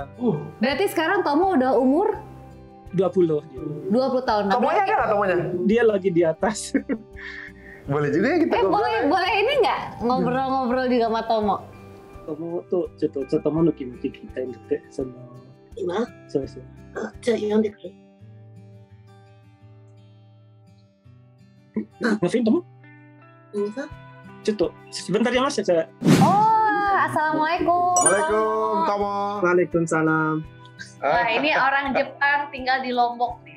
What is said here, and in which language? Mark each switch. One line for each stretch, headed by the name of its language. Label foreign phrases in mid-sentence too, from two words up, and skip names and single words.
Indonesian: Berarti sekarang Tomo udah umur 20 tahun. Tomonya ada nggak Tomonya? Dia lagi di atas. Boleh juga ya kita boleh ini nggak ngobrol-ngobrol juga sama Tomo? Tomo tuh Tomo no kimuchi kita yang deket sama.
Japanese: Ima? そう。じゃあ読んでくれ。
Indonesian: Ngapain Tomo? Ini kan? Sebentar ya Mas, saya. Assalamualaikum. Waalaikumsalam Tomo. Waalaikumsalam. Wah, ini orang Jepang tinggal di Lombok nih.